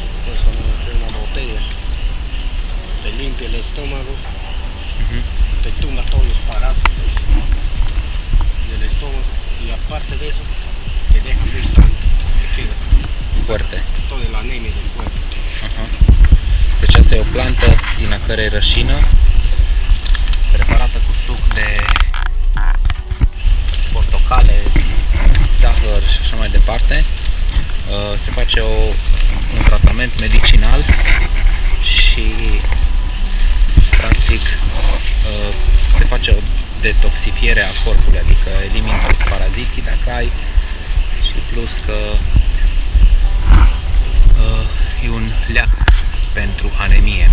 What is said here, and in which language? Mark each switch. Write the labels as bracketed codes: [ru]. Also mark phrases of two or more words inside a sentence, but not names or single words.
[es] Entonces vamos a hacer una botella, te limpia el estómago, te tumba todos los parásitos del estómago y aparte de eso te deja muy sano, te quedas Fuerte. toda la anemia del cuerpo. Aha. [ro] Deci asta e o plantă din a cărei rășină, preparată cu suc de portocale, zahăr și așa mai departe. Se face un tratament medicinal și practic se face o detoxifiere a corpului, adică elimini toți paraziții dacă ai și plus că e un leac pentru anemie.